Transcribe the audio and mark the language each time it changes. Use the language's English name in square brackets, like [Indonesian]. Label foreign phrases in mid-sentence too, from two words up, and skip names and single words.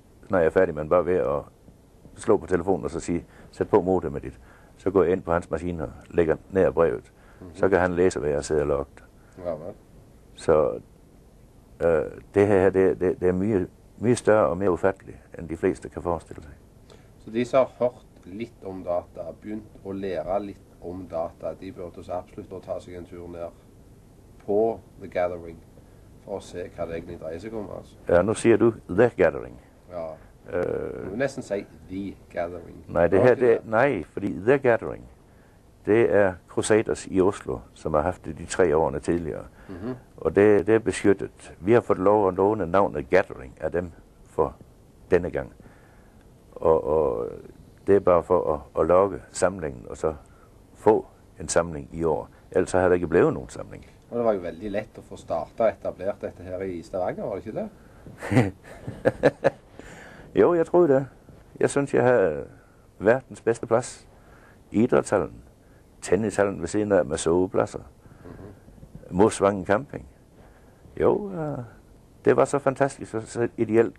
[Danish] Når jeg er færdig, men bare ved at slå på telefonen og så sige, sæt på modemet dit. Så går jeg ind på hans maskine og lægger ned brevet. Så kan han læse, hvad jeg sidder og logget. Ja, vel. Så det her, det er mye større og mere ufattelig, end de fleste kan forestille sig. [Norwegian] Så de som har hørt litt om data, begynt å lære litt om data, de burde så absolutt ta seg en tur ned på The Gathering for å se hva det egentlig dreier seg om. Altså. [Danish] Ja, nu siger du The Gathering. [Norwegian] Ja, du vil nesten si The Gathering. [Danish] Nej, fordi The Gathering, det er Crusaders i Oslo, som har haft det de 3 årene tidligere. Og det er beskyttet. Vi har fået lov at låne navnet Gathering af dem for denne gang. Og det er bare for at logge samlingen, og så få en samling i år. Ellers har det ikke blevet nogen samling. [Norwegian] Og det var jo veldig lett å få startet og etablert dette her i Stavanger, var det ikke det? [Danish] Jo, jeg troede det. Jeg synes, jeg havde verdens bedste plads. Idrætshallen, tennishallen ved siden af med sovepladser, Mosvangen Camping. Jo, det var så fantastisk og så ideelt.